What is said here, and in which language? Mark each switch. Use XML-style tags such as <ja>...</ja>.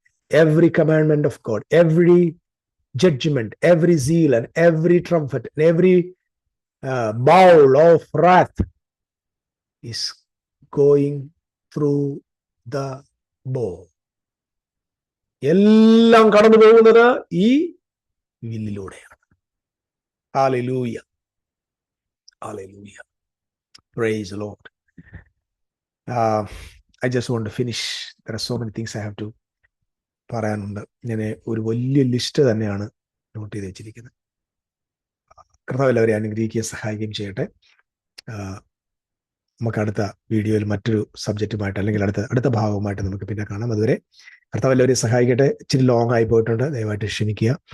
<en>Every commandment of God, every judgment, every seal and every trumpet, every bowl of wrath is going through the bow.</en> <ml>എല്ലാം കടന്നു പോകുന്നത് ഈ വില്ലിലൂടെയാണ്.</ml> <en>Hallelujah, hallelujah, praise the Lord. I just want to finish. There are so many things I have to</en> <ml>പറയാനുണ്ട്. ഞാൻ ഒരു വലിയ list തന്നെയാണ് not ചെയ്ത് വെച്ചിരിക്കുന്നത്. കർത്താവ് എല്ലാവരെയും അനുഗ്രഹിക്കുകയും സഹായിക്കുകയും ചെയ്യട്ടെ. നമുക്ക് അടുത്ത വീഡിയോയിൽ മറ്റൊരു സബ്ജക്റ്റുമായിട്ട് അല്ലെങ്കിൽ അടുത്ത ഭാഗവുമായിട്ട് നമുക്ക് പിന്നെ കാണാം. അതുവരെ കർത്താവ് എല്ലാവരെയും സഹായിക്കട്ടെ. ഇച്ചിരി ലോങ് ആയി പോയിട്ടുണ്ട്, ദയവായിട്ട് ക്ഷമിക്കുക.</ml>